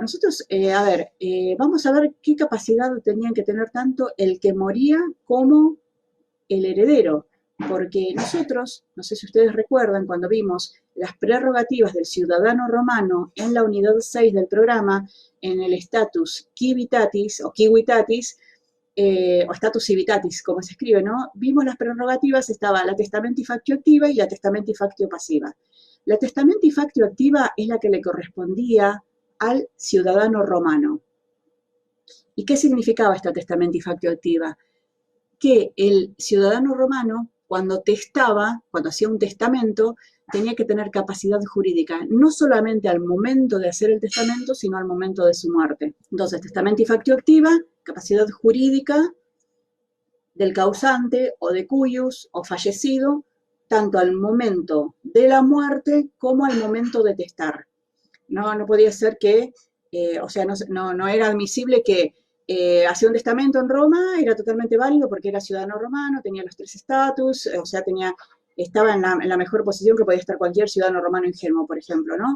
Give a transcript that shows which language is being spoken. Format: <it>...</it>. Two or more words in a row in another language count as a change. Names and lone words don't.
<es>Nosotros, vamos a ver qué capacidad tenían que tener tanto el que moría como el heredero, porque nosotros, no sé si ustedes recuerdan, cuando vimos las prerrogativas del ciudadano romano en la unidad 6 del programa, en el</es> <la>status civitatis</la> <es>o civitatis, o</es> <la>status civitatis,</la> <es>como se escribe, ¿no? Vimos las prerrogativas, estaba la</es> <la>testamenti factio activa</la> <es>y la</es> <la>testamenti factio pasiva.</la> <es>La</es> <la>testamenti factio activa</la> <es>es la que le correspondía al ciudadano romano. ¿Y qué significaba esta</es> <la>testamenti factio activa?</la> <es>Que el ciudadano romano, cuando testaba, cuando hacía un testamento, tenía que tener capacidad jurídica, no solamente al momento de hacer el testamento, sino al momento de su muerte. Entonces,</es> <la>testamenti factio activa,</la> <es>capacidad jurídica del causante o</es> <la>de cuius</la> <es>o fallecido, tanto al momento de la muerte como al momento de testar. No podía ser que, o sea, no era admisible que hacía un testamento en Roma, era totalmente válido porque era ciudadano romano, tenía los 3 estatus, o sea, estaba en la mejor posición que podía estar cualquier ciudadano romano ingenuo, por ejemplo, ¿no?</es>